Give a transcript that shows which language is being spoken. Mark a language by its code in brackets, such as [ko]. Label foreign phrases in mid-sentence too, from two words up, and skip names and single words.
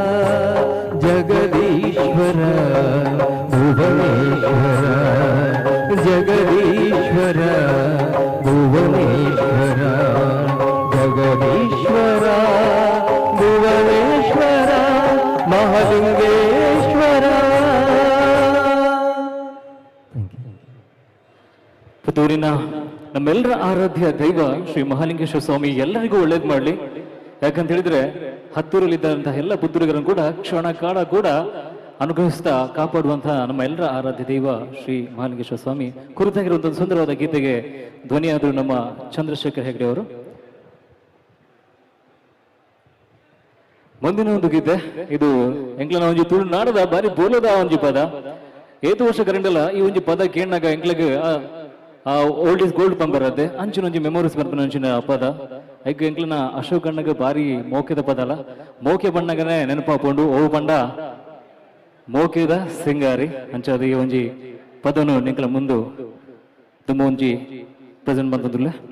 [kn] ಜಗದೀಶ್ವರ ಭುವನೇಶ್ವರ ಜಗದೀಶ್ವರ ಭುವನೇಶ್ವರ ಜಗದೀಶ್ವರ ಭುವನೇಶ್ವರ ಮಹಾಲಿಂಗೇಶ್ವರ. ಪುತ್ತೂರಿನ ನಮ್ಮೆಲ್ಲರ ಆರಾಧ್ಯ ದೈವ ಶ್ರೀ ಮಹಾಲಿಂಗೇಶ್ವರ ಸ್ವಾಮಿ ಎಲ್ಲರಿಗೂ ಒಳ್ಳೇದು ಮಾಡಲಿ. ಯಾಕಂತ ಹೇಳಿದ್ರೆ ಹತ್ತೂರಲ್ಲಿದ್ದಂತಹ ಎಲ್ಲ ಪುತ್ತೂರಿಗರನ್ನು ಕೂಡ ಕ್ಷಣ ಕಾಲ ಕೂಡ ಅನುಗ್ರಹಿಸ್ತಾ ಕಾಪಾಡುವಂತಹ ನಮ್ಮ ಎಲ್ಲರ ಆರಾಧ್ಯ ದೈವ ಶ್ರೀ ಮಹಾಲಿಂಗೇಶ್ವರ ಸ್ವಾಮಿ ಕುರಿತಾಗಿರುವಂತಹ ಸುಂದರವಾದ ಗೀತೆಗೆ ಧ್ವನಿಯಾದರು ನಮ್ಮ ಚಂದ್ರಶೇಖರ್ ಹೆಗ್ಡೆ ಅವರು. ಮುಂದಿನ ಒಂದು ಗೀತೆ ಇದು [tcy] ಎಂಕ್ಲನ ಒಂಜಿ ತುಳುನಾಡದ ಬಾರಿ ಬೋಲದ ಒಂಜಿ ಪದ. ಏತು ವರ್ಷ ಕರೆಂಡಲ್ಲ ಈ ಒಂಜಿ ಪದ ಕೇಳಿನಾಗ ಎಂಕ್ಲಿಗೆ [en] old is gold [tcy] ಪಂಬರದ್ದೆ ಅಂಚಿನ ಒಂಜಿ ಮೆಮೊರೀಸ್ ಬರ್ಪನ ಅಂಚಿನ ಪದ ಐಕ್ ಎಂಕ್ಲನ ಅಶೋಕ್ ಅಣ್ಣಗ ಬಾರಿ ಮೋಕೆದ ಪದ ಅಲ್ಲ ಮೋಕೆ ಬಣ್ಣಗನೆ ನೆನಪಾಪುಂಡು ಓ ಬಂಡ ಮೋಕೆದ ಸಿಂಗಾರಿ ಅಂಚದ ಈ ಒಂಜಿ ಪದನು ನಿಂಕಲ ಮುಂದು ತುಂಬ ಒಂಜಿ ಪ್ರೆಸೆಂಟ್ ಬಂದದುಲ್ಲ.